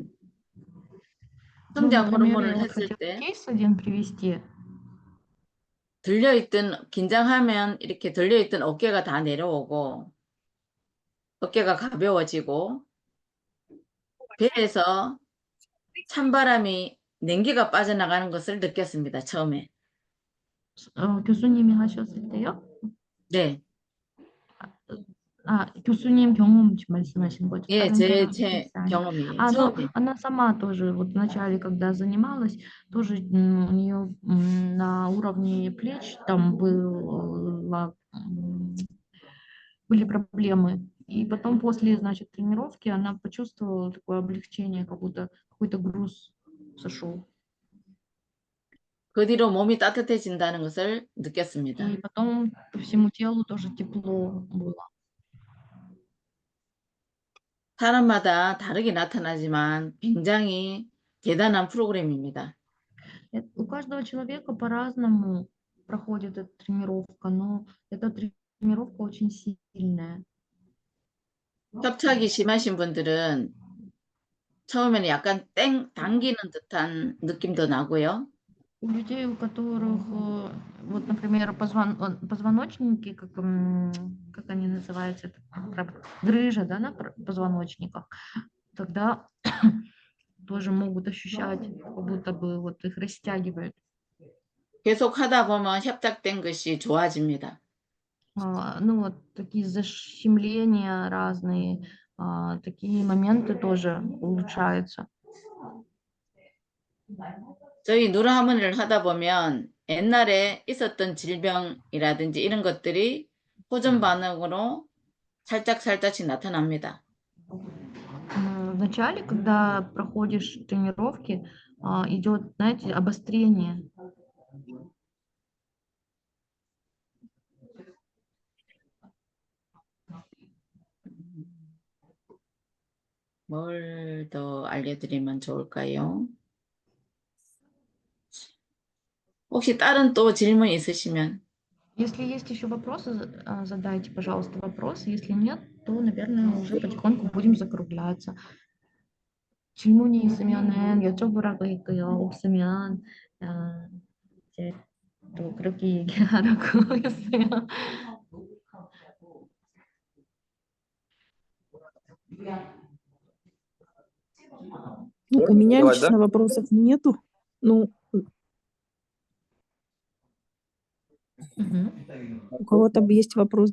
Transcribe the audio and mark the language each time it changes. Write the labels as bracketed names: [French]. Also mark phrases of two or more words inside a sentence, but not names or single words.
[Russian] Ну, [Korean] 성장 [Russian] например, [Korean] 호르몬을 [Russian] я вот [Korean] 했을 [Russian] хотела [Korean] 때 [Russian] кейс один привести. [Korean] 긴장하면 이렇게 들려있던 어깨가 다 내려오고 어깨가 가벼워지고 배에서 찬바람이 냉기가 빠져나가는 것을 느꼈습니다. 처음에. 교수님이 하셨을 때요? 네. 교수님 경험 말씀하신 거죠? 예, 다른 제 사람 경험이에요. [Russian] но [Korean] 처음에. [Russian] она сама тоже, вот вначале, когда занималась, тоже у нее на уровне плеч там были проблемы. И потом после, значит, тренировки она почувствовала такое облегчение, как будто какой-то груз сошел. [Korean] 그 뒤로 몸이 따뜻해진다는 것을 느꼈습니다. [Russian] И потом по всему телу тоже тепло было. [Korean] 사람마다 다르게 나타나지만 굉장히 대단한 프로그램입니다. [Russian] У каждого человека по-разному проходит эта тренировка, но эта тренировка очень сильная. [Korean] 협착이 심하신 분들은 처음에는 약간 당기는 듯한 느낌도 나고요. [Russian] У людей, у которых, вот, например, например, позвоночники, как они называются, грыжа, да, на позвоночниках, тогда тоже могут ощущать, как будто бы вот их растягивают. [Korean] 계속 하다 보면 협착된 것이 좋아집니다. [Russian] Ну вот такие защемления разные, такие моменты тоже улучшаются. [Korean] 저희 누르 하모니를 하다 보면 옛날에 있었던 질병이라든지 이런 것들이 호전 반응으로 살짝씩 나타납니다. [Russian] Вначале, когда проходишь тренировки, идет, знаете, обострение. [Korean] 뭘 더 알려드리면 좋을까요? 혹시 다른 또 질문 있으시면 [Russian] Если есть еще вопросы, задайте, пожалуйста, вопросы. Если нет, то, наверное, уже потихоньку будем закругляться. [Korean] 질문이 있으면은 여쭤보라고 했고요. 없으면 이제 또 그렇게 얘기하라고 했어요. [Russian] Ну, у меня Давай, лично да? вопросов нету. Ну, Мгм. у кого-то есть вопрос.